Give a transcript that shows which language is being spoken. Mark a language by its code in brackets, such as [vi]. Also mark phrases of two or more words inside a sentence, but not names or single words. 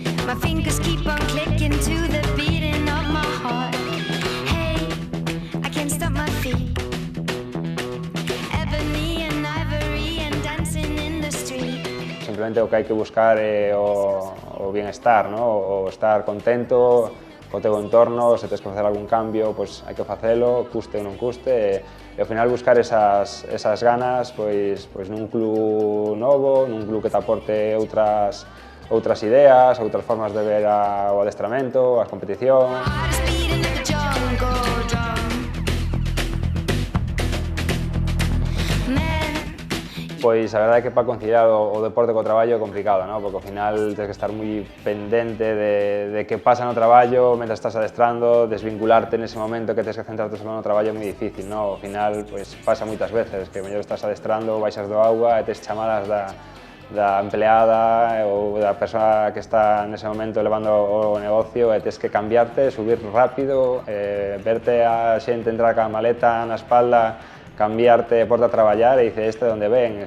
[en] My fingers keep on clicking to the beating of my heart. Hey, I can't stop my feet. Ebony and ivory and dancing in the street. [gl] Simplemente o que hai que buscar é o bienestar, ¿no? O estar contento co teu entorno, se tens que facer algún cambio, pois hai que facelo, custe ou non custe, e ao final buscar esas ganas pois nun club novo, nun club que te aporte outras ideas, outras formas de ver o adestramento, as competicións. [en] Heart is beating like a jungle drum. Man, [gl] Pois a verdade é que para conciliar o deporte co traballo é complicado, ¿no? Porque ao final tens que estar moi pendente de que pasa no traballo mentre estás adestrando, desvincularte nese momento que tens que centrarte só no traballo é moi difícil, ¿no? Ao final pois, pasa moitas veces que mellor estás adestrando, baixas do auga e tes chamadas da empleada ou da persoa que está nese momento levando o negocio e tes que cambiarte, subir rápido, verte a xente entrar ca maleta na espalda, cambiarte, porta a traballar e dice, este de onde ven?